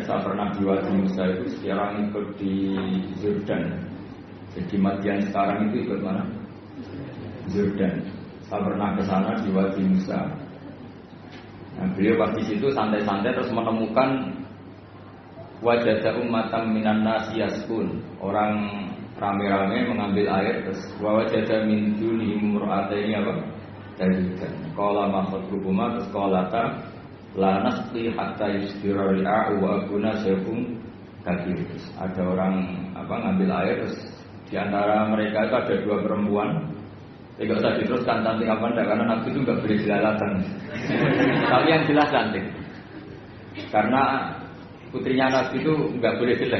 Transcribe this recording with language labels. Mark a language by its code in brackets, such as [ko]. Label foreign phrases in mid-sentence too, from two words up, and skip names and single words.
[id] Saya pernah di Wadi Musa itu, sekarang ikut di Jordan. Jadi Madian sekarang itu ikut mana? Jordan. Saya pernah ke sana di Wadi Musa. Nah, beliau pas di situ santai-santai terus menemukan [ar] وجد أمة من الناس يسقون, [id] orang rame-rame mengambil air, terus [ar] وجد من دونهم امرأتين [id] apa? Tadikan. [ar] قال ما خطبكما, terus قالتا لا نسقي حتى يصدر الرعاء وأبونا شيخ كبير. [id] Ada orang ngambil air, terus di antara mereka itu ada dua perempuan. Tidak usah diteruskan cantik apa enggak, karena Nabi itu enggak boleh jelalatan. Tapi yang jelas cantik. Karena putrinya Nabi itu enggak boleh jelek.